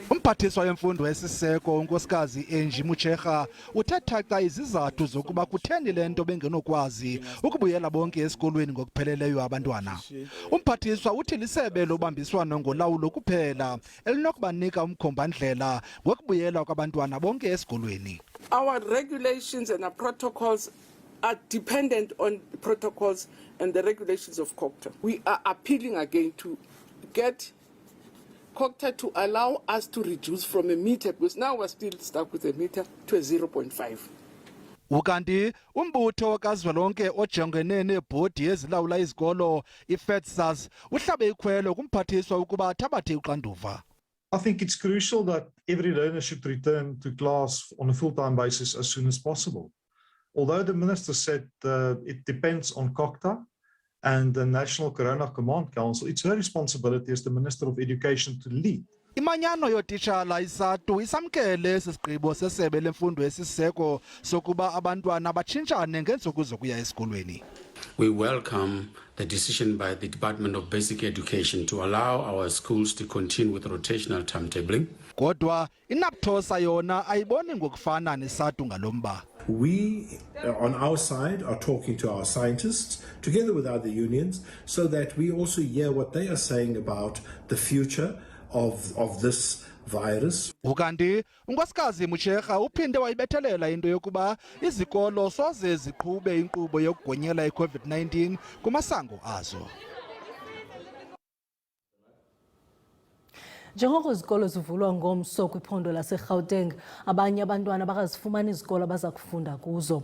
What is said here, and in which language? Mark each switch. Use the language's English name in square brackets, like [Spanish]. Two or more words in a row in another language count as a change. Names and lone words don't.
[Xhosa] Umphathiswa wemfundo esisiseko unkosikazi Angie Mutshekga uthetha izizathu zokuba kutheni le nto bengenokwazi ukubuyela bonke esikolweni ngokupheleleyo abantwana. Umphathiswa uthi lisebe lobambiswano ngolawulo kuphela elinokubanika umkhomba-ndlela ngokubuyela kwabantwana bonke esikolweni. [English] Our regulations and our protocols are dependent on the protocols and the regulations of COGTA. We are appealing again to get COGTA to allow us to reduce from a meter, because now we're still stuck with a meter, to a 0.5. [Xhosa] Ukanti umbutho kazwelonke ojongene nebhodi ezilawula izikolo iFEDSAS uhlabe ikhwelo kumphathiswa ukuba athabathe uxanduva. [English] I think it's crucial that every learner should return to class on a full-time basis as soon as possible. Although the Minister said it depends on COGTA and the National Corona Command Council, it's her responsibility as the Minister of Education to lead. [Xhosa] Imanyano yotishala isatu isamkele sisigqibo sesebe lemfundo esisiseko sokuba abantwana batshintshane ngeentsuku zokuya esikolweni. [English] We welcome the decision by the Department of Basic Education to allow our schools to continue with rotational timetabling. [Xhosa] Kodwa inapthosa yona ayiboni ngokufana nesatu ngalomba. [English] We, on our side, are talking to our scientists, together with other unions, so that we also hear what they are saying about the future of this virus. [Xhosa] Ukanti unkosikazi Mutshekga uphinde wayibethelela into yokuba izikolo soze ziqhube inkqubo yokugonyela iCovid-19 kumasango azo. Njengoko izikolo zivulwa ngomso kwiphondo laseGauteng, abanye abantwana bakazifumana izikolo abaza kufunda kuzo.